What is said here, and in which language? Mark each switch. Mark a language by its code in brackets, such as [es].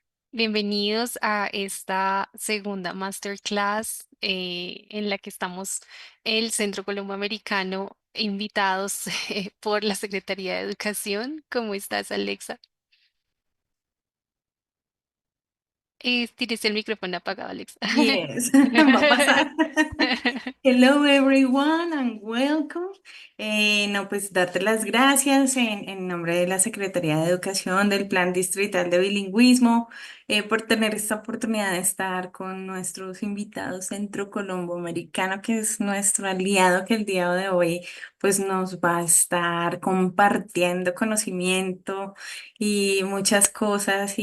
[es] Bienvenidos a esta segunda masterclass en la que estamos el Centro Colomboamericano invitados por la Secretaría de Educación. ¿Cómo estás, Alexa? Tienes el micrófono apagado, Alexa. Yes, va a pasar. [en] Hello everyone and welcome. [es] No, pues darte las gracias en nombre de la Secretaría de Educación del Plan Distrital de Bilingüismo por tener esta oportunidad de estar con nuestros invitados Centro Colombo Americano, que es nuestro aliado que el día de hoy pues nos va a estar compartiendo conocimiento y muchas cosas.